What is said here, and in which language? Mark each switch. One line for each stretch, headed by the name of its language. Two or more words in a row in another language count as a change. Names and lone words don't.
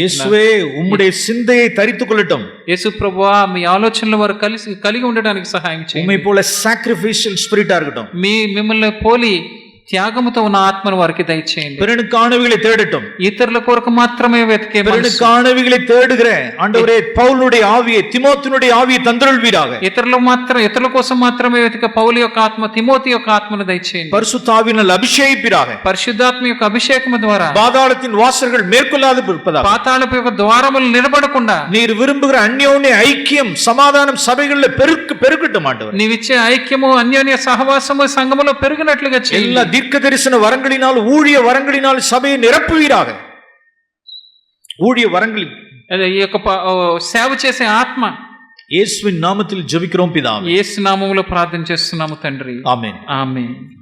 Telugu: యేసువే,
Tamil: உம்முடைய சிந்தையை தரித்துக் கொள்ளட்டும்.
Telugu: యేసు ప్రభువా, మీ ఆలోచనల వారు కలిగి ఉండడానికి సహాయం చేయండి.
Tamil: உம்மை போல
English: sacrificial spirit
Tamil: இருக்கட்டும்.
Telugu: మిమ్మల్ని పోలి త్యాగముతో ఉన్న ఆత్మను వారికి దయచేయండి.
Tamil: பிறனுக்கானவைகளை தேடட்டும்.
Telugu: ఇతరుల కొరకు మాత్రమే వెతికే
Tamil: பிறனுக்கானவைகளை தேடுகிற ஆண்டவரே, பவுலுடைய ஆவியை, திமோத்தினுடைய ஆவியை தந்தருள்வீராக.
Telugu: ఇతరుల కోసం మాత్రమే వెతికే పౌలు యొక్క ఆత్మ, తిమోతి యొక్క ఆత్మను దయచేయండి.
Tamil: பரிசுத்த ஆவியினால் அபிஷேகிப்பீராக.
Telugu: పరిశుద్ధాత్మ యొక్క అభిషేకము ద్వారా
Tamil: பாதாளத்தின் வாசல்கள் மேற்கொள்ளாது இருப்பதாக.
Telugu: పాతాళపు యొక్క ద్వారములు నిలబడకుండా
Tamil: நீர் விரும்புகிற அந்யோன்ய ஐக்கியம், சமாதானம் சபைகளில் பெருக்கட்டும் ஆண்டவரே.
Telugu: నీవిచ్చే ఐక్యము, అన్యోన్య సహవాసము సంఘములో పెరిగినట్లుగా చేయండి.
Tamil: தீர்க்க தரிசன வரங்களினால், ஊழிய வரங்களினால் சபையை நிரப்புவீராக. ஊழிய வரங்களில்
Telugu: ఈ యొక్క సేవ చేసే ఆత్మ,
Tamil: యేసుவின் நாமத்தில் ஜெபிக்கிறோம் பிதாவே.
Telugu: యేసు నామములో ప్రార్థన చేస్తున్నాము తండ్రి. ఆమేన్. ఆమేన్.